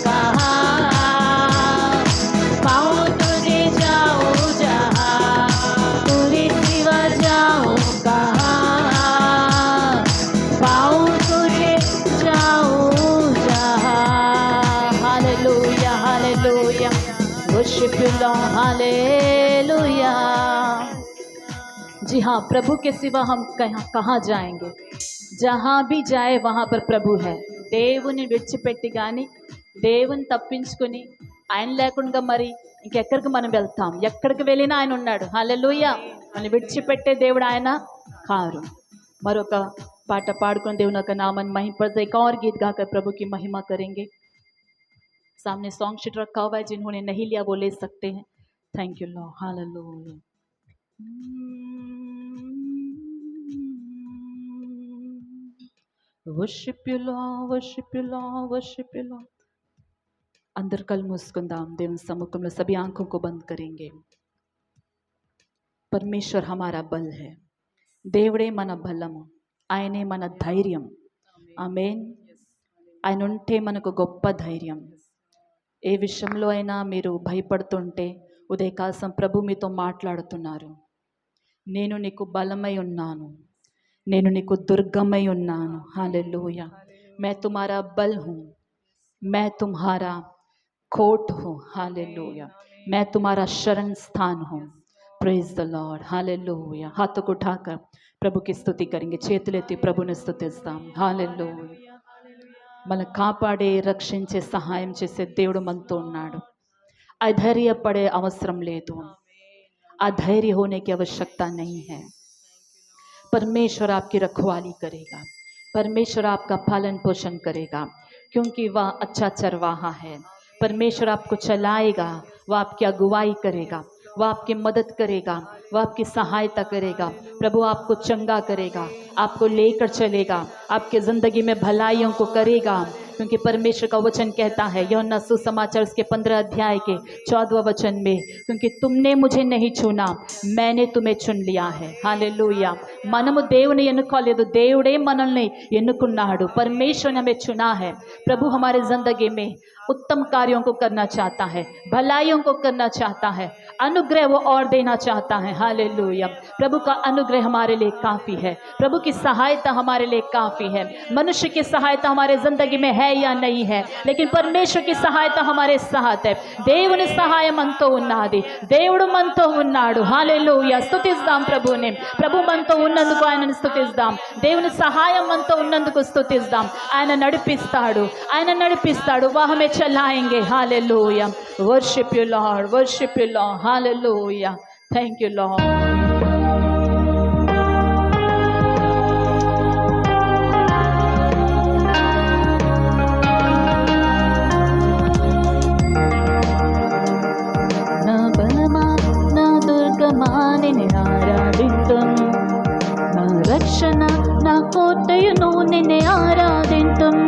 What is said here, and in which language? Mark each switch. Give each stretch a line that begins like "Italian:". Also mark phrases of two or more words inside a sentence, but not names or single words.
Hindi: कहाँ पाऊं तुझे जाऊं जहाँ तोरे सिवा जाऊं कहाँ पाऊं तुझे जाऊं जहाँ हालेलुया हालेलुया
English: worship you Lord
Hindi: हालेलुया जी हाँ प्रभु के सिवा हम कहाँ जाएंगे जहाँ भी जाए वहाँ पर ప్రభు है
Telugu: దేవుని విడిచిపెట్టి కానీ దేవుని తప్పించుకొని ఆయన లేకుండా మరి ఇంకెక్కడికి మనం వెళ్తాం ఎక్కడికి వెళ్ళినా ఆయన ఉన్నాడు హల్లెలూయా మనం విడిచిపెట్టే దేవుడు ఆయన కారు మరొక పాట పాడుకొని దేవుని యొక్క
Hindi: नामन महिमा एक और गीत गाकर प्रभु की महिमा करेंगे सामने
English: song sheet
Hindi: रखा हुआ है जिन्होंने नहीं लिया वो ले सकते हैं
English: thank you Lord
Hindi: हालेलुया
English: worship you Lord worship you Lord worship you Lord
Telugu: అందరు కళ్ళు మూసుకుందాం దేవుని సముఖంలో
Hindi: सभी आंखों को बंद करेंगे परमेश्वर हमारा बल है
Telugu: దేవుడే మన బలము ఆయనే మన ధైర్యం ఆమేన్ ఆయన ఉంటే మనకు గొప్ప ధైర్యం ఏ విషయంలో అయినా మీరు భయపడుతుంటే ఉదయకాలం ప్రభు మీతో మాట్లాడుతున్నారు నేను నీకు బలమై ఉన్నాను నేను నీకు దుర్గమై ఉన్నాను
Hindi: हालेलुया मैं तुम्हारा बल हूँ मैं तुम्हारा कोट हूँ हालेलुया मैं तुम्हारा शरण स्थान हूँ
English: praise the Lord
Hindi: हालेलुया हाथों को उठाकर प्रभु की स्तुति करेंगे
Telugu: చేతులెత్తి ప్రభుని స్తుతిస్తాం हालेलुया మన కాపాడే రక్షించే సహాయం చేసే దేవుడు మనతో ఉన్నాడు అధైర్యపడే అవసరం లేదు
Hindi: अधैर्य होने की आवश्यकता नहीं है परमेश्वर आपकी रखवाली करेगा परमेश्वर आपका पालन पोषण करेगा क्योंकि वह अच्छा चरवाहा है परमेश्वर आपको चलाएगा वह आपकी अगुवाई करेगा वह आपकी मदद करेगा वह आपकी सहायता करेगा प्रभु आपको चंगा करेगा आपको लेकर चलेगा आपके ज़िंदगी में भलाइयों को करेगा क्योंकि परमेश्वर का वचन कहता है यूहन्ना सुसमाचार उसके 15 अध्याय के 14वां वचन में, क्योंकि तुमने मुझे नहीं चुना, मैंने तुम्हें चुन लिया है। हालेलूया।
Telugu: మనము దేవుని ఎన్నుకోలేదు, దేవుడే మనల్ని ఎన్నుకున్నాడు।
Hindi: परमेश्वर ने हमें चुना है। प्रभु हमारे जिंदगी में उत्तम कार्यों को करना चाहता है, भलाइयों को करना चाहता है, अनुग्रह वो और देना चाहता है। हालेलुया। प्रभु का अनुग्रह हमारे लिए काफ़ी है, प्रभु की सहायता हमारे लिए काफ़ी है। मनुष्य की सहायता हमारे ज़िंदगी में है या नहीं है, लेकिन परमेश्वर की सहायता हमारे साथ है।
Telugu: దేవుని సహాయం మనతో ఉన్నది, దేవుడు మనతో ఉన్నాడు। హల్లెలూయా। స్తుతిద్దాం ప్రభుని, ప్రభు మనతో ఉన్నందుకు ఆయనను స్తుతిద్దాం। దేవుని సహాయం మనతో ఉన్నందుకు స్తుతిద్దాం। ఆయన నడిపిస్తాడు, ఆయన నడిపిస్తాడు।
Hindi: वह हमें चलाएंगे। हालेलुया।
English: worship you Lord, worship you Lord. हालेलुया। thank you Lord.
Telugu: నా బలమా నా దుర్గమా నిన్ను ఆరాధింతును, నా రక్షణ నా కోటయును నిన్ను ఆరాధింతును।